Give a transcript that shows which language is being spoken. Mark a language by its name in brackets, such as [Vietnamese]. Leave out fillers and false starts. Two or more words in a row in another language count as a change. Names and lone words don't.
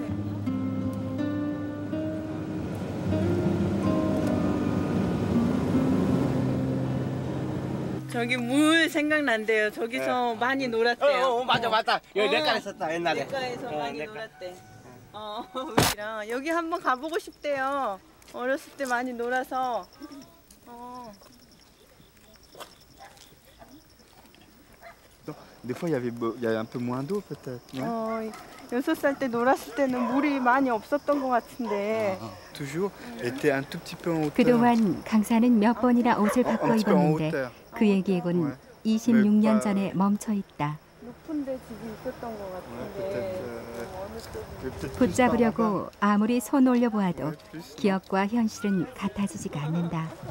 [Korean] 저기 물 생각난대요. 저기서 많이 놀았대요. 맞다. 여기 냇가에 있었다 옛날에. 냇가에서 많이 놀았대. 우리랑 여기 한번 가보고 싶대요. 어렸을 때 많이 놀아서. [French] Des fois, il y avait un peu moins d'eau, peut-être. [Korean] 6살 때 놀았을 때는 물이 많이 없었던 것 같은데. [French] Toujours était un tout petit peu en hauteur. [Korean] 그동안 강사는 몇 번이나 옷을 바꿔 입었는데 그의 계획은 26년 전에 멈춰 있다. 높은 데 집이 있었던 것 같은데. 붙잡으려고 아무리 손 올려보아도 기억과 현실은 같아지지가 않는다.